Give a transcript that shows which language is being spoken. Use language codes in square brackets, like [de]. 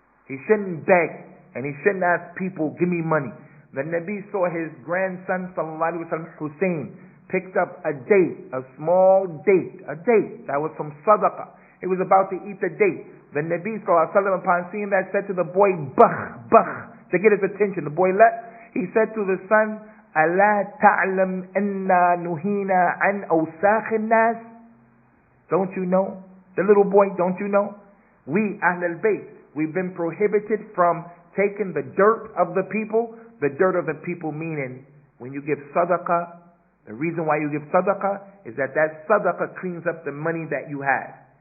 [en] He shouldn't beg and he shouldn't ask people, give me money. The Nabi saw his grandson, sallallahu alaihi wasallam, Hussein, picked up a date, a small date, a date that was from sadaqah. He was about to eat the date. The Nabi sallallahu alaihi wasallam, upon seeing that, said to the boy, bah, to get his attention. The boy left. He said to the son, [ar] ألا تعلم أننا نهينا عن أوساخ الناس? [en] Don't you know? The little boy, don't you know? We, Ahlul Bayt, we've been prohibited from taking the dirt of the people. The dirt of the people meaning when you give sadaqah, the reason why you give sadaqah is that sadaqah cleans up the money that you have.